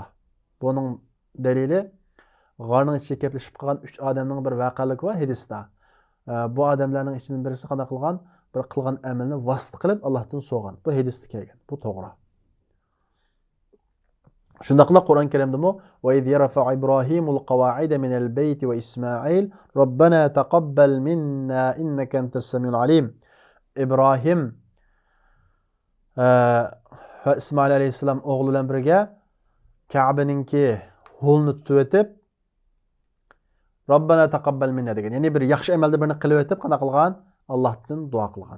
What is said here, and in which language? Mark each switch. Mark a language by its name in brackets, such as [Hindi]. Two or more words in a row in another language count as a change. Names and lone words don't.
[Uzbek] Buning dalili g'orning ichiga keplashib qolgan 3 odamning bir voqealigi va hadisda. Bu odamlarning ichidan birisi qanday qilgan? Bir qilgan amalni vasita qilib Allohdan so'rgan. Bu hadisda kelgan. Bu to'g'ri. Shundaqla Qur'on Karimdami [Arabic] وإذ يرفع إبراهيم القواعد من البيت وإسماعيل ربنا تقبل منا إنك أنت السميع العليم. [Uzbek] İbrahim va Ismoil alayhisalom o'g'li bilan birga Ka'baninki ho'lni tutib o'tib [Arabic] ربنا تقبل منا [Uzbek] degan. Ya'ni bir yaxshi amalda birini qilib o'tib, qana qilgan? Allohdan duo qilgan.